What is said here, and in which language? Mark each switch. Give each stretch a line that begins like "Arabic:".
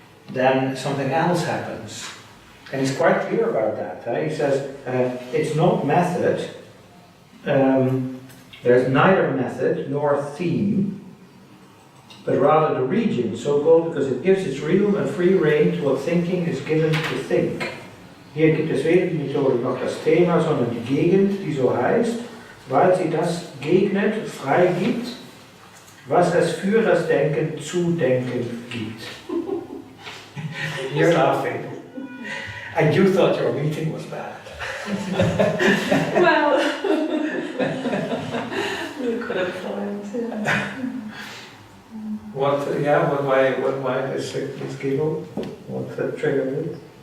English: Then something else happens, and he's quite clear about that. He says it's not method. There's neither method nor theme, but rather the region, so-called because it gives its real and free rein to what thinking is given to think.
German: Hier gibt es weder die Methode noch das Thema, sondern die Gegend, die so heißt, weil sie das gegnet, frei gibt, was es für das Denken zu denken gibt.
English: You're laughing. And you thought your meeting was bad. Well, we could have planned, yeah. Why this giggle? What triggered it?